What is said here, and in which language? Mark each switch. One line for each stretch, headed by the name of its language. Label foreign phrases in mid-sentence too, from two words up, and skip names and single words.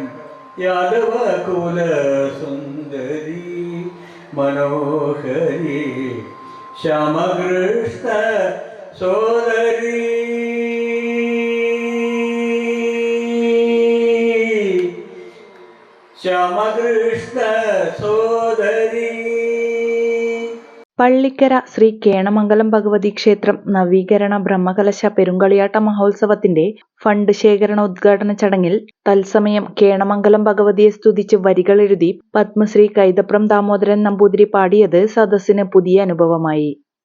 Sanskrit: यादव कुल सुंदरी मनोहरी, श्यामकृष्ण सोदरी श्यामकृष्ण सोदरी।
Malayalam: പള്ളിക്കര ശ്രീ കേണമംഗലം ഭഗവതി ക്ഷേത്രം നവീകരണ ബ്രഹ്മകലശ പെരുങ്കളിയാട്ട മഹോത്സവത്തിന്റെ ഫണ്ട് ശേഖരണ ഉദ്ഘാടന ചടങ്ങിൽ തത്സമയം കേണമംഗലം ഭഗവതിയെ സ്തുതിച്ച് വരികളെഴുതി പത്മശ്രീ കൈതപ്രം ദാമോദരൻ നമ്പൂതിരി പാടിയത് സദസ്സിന് പുതിയ അനുഭവമായി.